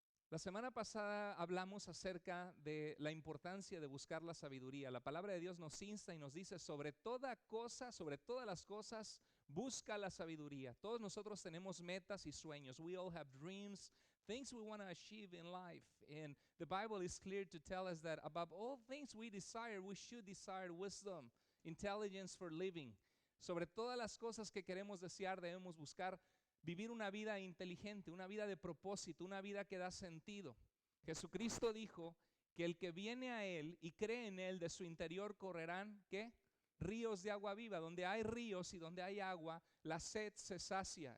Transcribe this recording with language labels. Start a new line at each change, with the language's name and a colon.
Spanish: La semana pasada hablamos acerca de la importancia de buscar la sabiduría. La palabra de Dios nos insta y nos dice sobre toda cosa, sobre todas las cosas, busca la sabiduría. Todos nosotros tenemos metas y sueños.
English: We all have dreams, things we want to achieve in life. And the Bible is clear to tell us that above all things we should desire wisdom, intelligence for living.
Spanish: Sobre todas las cosas que queremos desear, debemos buscar vivir una vida inteligente, una vida de propósito, una vida que da sentido. Jesucristo dijo que el que viene a Él y cree en Él, de su interior correrán, ¿qué? Ríos de agua viva. Donde hay ríos y donde hay agua, la sed se sacia.